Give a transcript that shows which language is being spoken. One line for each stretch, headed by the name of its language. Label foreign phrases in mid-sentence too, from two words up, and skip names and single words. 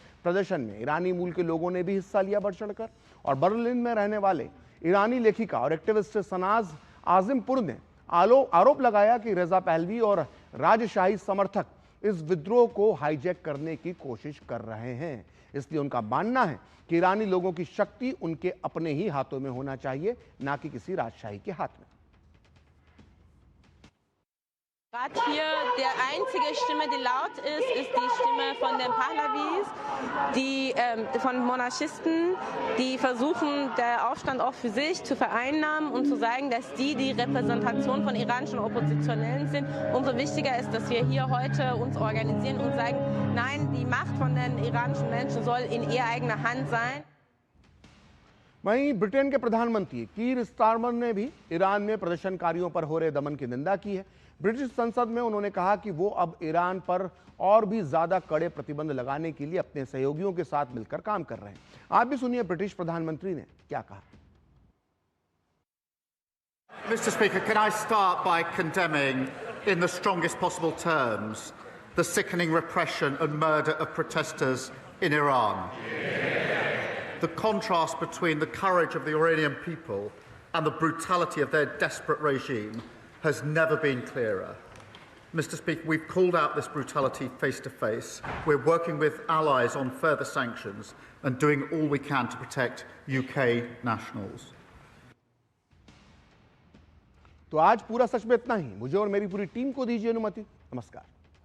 Hindi: प्रदर्शन में ईरानी मूल के लोगों ने भी हिस्सा लिया बढ़ चढ़कर और बर्लिन में रहने वाले ईरानी लेखिका और एक्टिविस्ट सनाज आजिमपुर ने आरोप लगाया कि रजा पहलवी और राजशाही समर्थक इस विद्रोह को हाईजैक करने की कोशिश कर रहे हैं। इसलिए उनका मानना है कि ईरानी लोगों की शक्ति उनके अपने ही हाथों में होना चाहिए, ना कि किसी राजशाही के हाथ में।
German: Gerade hier der einzige Stimme, die laut ist, ist die Stimme von den Pahlavis, von Monarchisten, die versuchen, der Aufstand auch für sich zu vereinnahmen und zu sagen, dass die Repräsentation von iranischen Oppositionellen sind. Umso wichtiger ist, dass wir hier heute uns organisieren und sagen, nein, die Macht von den iranischen Menschen soll in ihr eigener Hand sein.
Hindi: वहीं ब्रिटेन के प्रधानमंत्री कीर स्टारमर ने भी ईरान में प्रदर्शनकारियों पर हो रहे दमन की निंदा की है। ब्रिटिश संसद में उन्होंने कहा कि वो अब ईरान पर और भी ज्यादा कड़े प्रतिबंध लगाने के लिए अपने सहयोगियों के साथ मिलकर काम कर रहे हैं। आप भी सुनिए ब्रिटिश प्रधानमंत्री ने क्या कहा।
English: Mr. Speaker, can I start by condemning in the strongest possible terms the sickening repression and murder of protesters in Iran. The contrast between the courage of the Iranian people and the brutality of their desperate regime has never been clearer. Mr. Speaker, we've called out this brutality face to face. We're working with allies on further sanctions and doing all we can to protect UK nationals.
Hindi: तो आज पूरा सच में इतना ही। मुझे और मेरी पूरी टीम को दीजिए अनुमति। नमस्कार।